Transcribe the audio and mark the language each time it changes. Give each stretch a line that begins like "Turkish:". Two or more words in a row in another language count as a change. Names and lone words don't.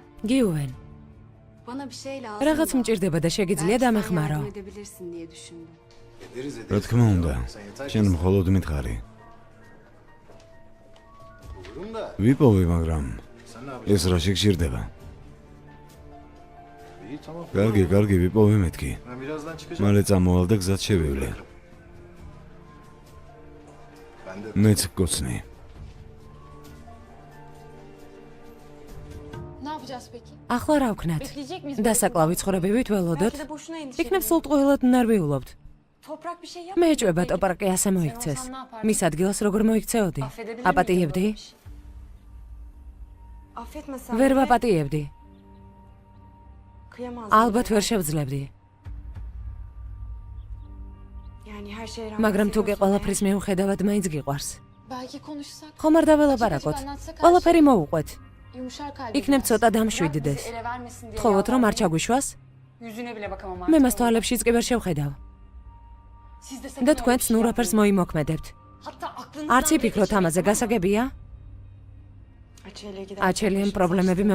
Georgian: გიუვენ,
Turkish: Bana bir şey lazım.
Georgian: რაღაც მჭირდება და შეგიძლია
Turkish: Belki sen
Georgian: დამეხმარო.
Turkish: yardım edebilirsin diye düşündüm.
Georgian: რა თქმა უნდა, შენ მხოლოდ მითხარი. ვიპოვე, მაგრამ ეს რა შეგჭირდება? კარგი, ვიპოვე მეთქი. მალე წამოვალ და გზად შევივლე. მეც გკოცნი.
Turkish: Ne yapacağız peki?
Georgian: ახლა რა ვქნათ?
Turkish: Bekleyecek miyiz?
Georgian: დასაკლავი ცხოვრებივით ველოდოთ?
Turkish: Belki de boşuna endişe
Georgian: იქნებ სულ ტყუილად ნარვიულობთ.
Turkish: Toprak bir şey yap.
Georgian: მე ეჭვება ტოპარაკი ასე მოიქცეს. მის ადგილას როგორ მოიქცეოდი?
Turkish: Affedebilir
Georgian: აპატიებდი?
Turkish: miyim böyle bir şey? Affetmesen
Georgian: ვერ
Turkish: bile
Georgian: ვაპატიებდი.
Turkish: kıyamazdım.
Georgian: ალბათ ვერ შევძლებდი.
Turkish: Yani her şey
Georgian: მაგრამ თუ კი ყველაფრის მიუხედავად მაინც გიყვარს.
Turkish: Belki konuşsak.
Georgian: ხომ არ დაველაპარაკოთ? ყველაფერი მოვუყვეთ.
Turkish: Yumuşar kalbi.
Georgian: იქნებ ცოტა დამშვიდდეს.
Turkish: ele vermesin diye.
Georgian: თხოვოთ რომ არ ჩაგვიშვას?
Turkish: Yüzüne bile bakamam
Georgian: მე
Turkish: artık.
Georgian: მას თვალებშიც კი ვერ შევხედავ.
Turkish: Siz de
Georgian: და
Turkish: sakın
Georgian: თქვენც
Turkish: öyle bir
Georgian: ნუ
Turkish: şey
Georgian: რაფერს
Turkish: yapmayın.
Georgian: მოიმოქმედებთ.
Turkish: Hatta aklınızdan
Georgian: არც
Turkish: bile
Georgian: იფიქროთ
Turkish: geçirmeyin,
Georgian: ამაზე,
Turkish: tamam mı?
Georgian: გასაგებია?
Turkish: Açelya'ya giderken
Georgian: აჩელიამ
Turkish: başımıza
Georgian: პრობლემები
Turkish: açtı.